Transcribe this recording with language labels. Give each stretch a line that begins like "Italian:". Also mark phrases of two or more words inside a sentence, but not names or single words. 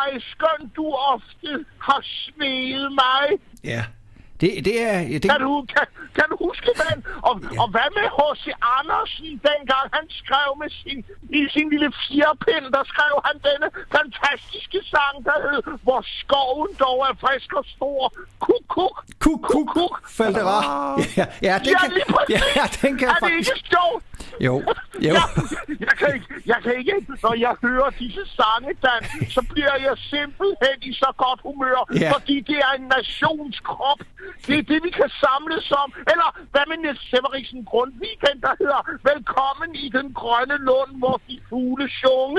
Danish: Skønt du ofte har svedet mig. Ja. Det er... Kan du huske den? Og hvad med H.C. Andersen, dengang han skrev med sin lille fjerpind, der skrev han denne fantastiske sang, der hed Hvor skoven dog er frisk og stor. Kuk, kuk. Kuk, kuk, kuk. Falderar. Ja, den kan jeg faktisk... Er det ikke sjovt? Jo. Jeg kan ikke, når jeg hører disse sange, Dan, så bliver jeg simpelthen i så godt humør, fordi det er en nationskrop. Det er det, vi kan samles om. Eller hvad med Niels Severiksen Grundweekend, der hedder Velkommen i den grønne lund, hvor de fugle sjunge.